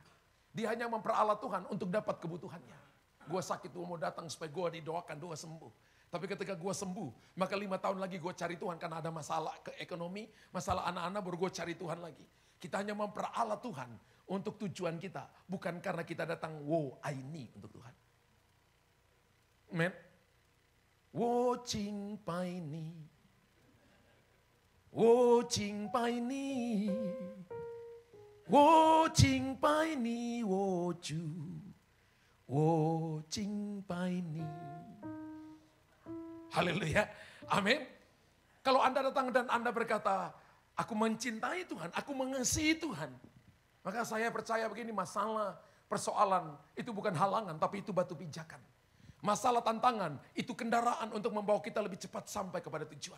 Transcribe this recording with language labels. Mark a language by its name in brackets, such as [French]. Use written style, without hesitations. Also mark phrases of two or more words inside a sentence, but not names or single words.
[Indonesian] Dia hanya memperalat Tuhan untuk dapat kebutuhannya. Gue sakit, gue mau datang supaya gue didoakan, gue sembuh. Tapi ketika gue sembuh, maka 5 tahun lagi gue cari Tuhan karena ada masalah ke ekonomi, masalah anak-anak, baru gue cari Tuhan lagi. Kita hanya memperalat Tuhan untuk tujuan kita. Bukan karena kita datang, [English] wow, I need [Indonesian] untuk Tuhan. Amen. [Chinese] 我敬拜你. 我敬拜你. 我敬拜你我主. 我敬拜你. [Indonesian] Haleluya. Amin. Kalau Anda datang dan Anda berkata, aku mencintai Tuhan, aku mengasihi Tuhan. Maka saya percaya begini, masalah, persoalan itu bukan halangan, tapi itu batu pijakan. Masalah tantangan itu kendaraan untuk membawa kita lebih cepat sampai kepada tujuan.